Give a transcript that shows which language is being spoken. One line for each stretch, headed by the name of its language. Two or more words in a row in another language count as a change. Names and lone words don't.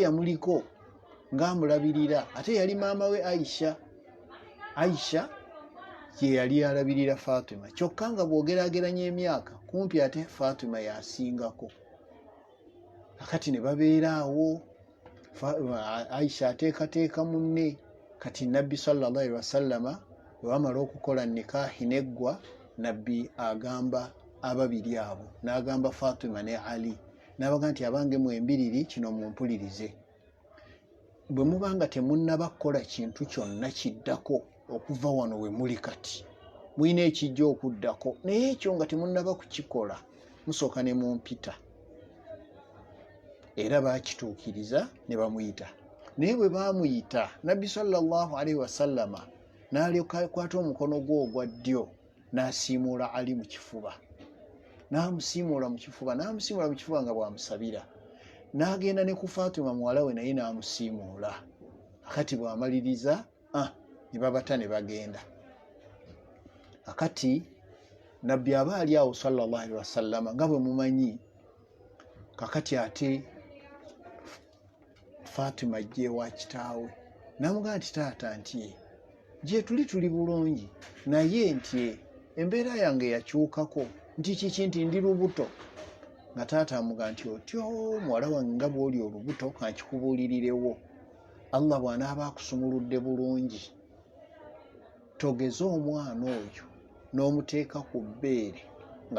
Ganda: yamuliko ng'amulabirira ate yali maama we Aisha ye yali alabirira Fatima kyokka nga bw'ogeraageranya emyaka kumpi ate Fatima yasingako akati ne babeeraawo Aisha ateekateeka munne kati nabbi
Arabic: صلى الله عليه وسلم
Ganda: bwe bamala okukola nikaahi neggwa nabbi agamba ababiri abo n'agamba Fatima ne Ali n'abaga nti abange mwembiriri kino mumpulirize bwe mubanga temunnaba kukola kintu kyonna kiddako okuva wano we muli kati mulina ekijja okuddako naye ekyo nga temunnaba kukikola musooka ne mumpita era baakituukiriza ne bamuyita naye bwe baamuyita nabbi
Arabic: صلى الله عليه وسلم
Ganda: n'alekwata omukono gwe ogwa ddyo n'asiimuula Ali mu kifuba n'amusiimuula mu kifuba nga bw'amusabira n'agenda ne ku Fatima muwala we naye n'amusiimuula akati bw'amaliriza ne babata ne bagenda akati nabbi aba ali awo
Arabic: صلى الله عليه وسلم
Ganda: nga bwe mumanyi kakati ate Fatima ajje wa kitaawe n'amugamba nti taata nti gye tuli bulungi naye nti embeera yange yakyukako nti kiki nti ndi lubuto nga taata amugamba nti otyo muwala wange nga bw'oli olubuto kankikubuulirirewo Allah bw'anaaba akusumuludde bulungi togeza omwana oyo n'omuteeka ku bbeere nga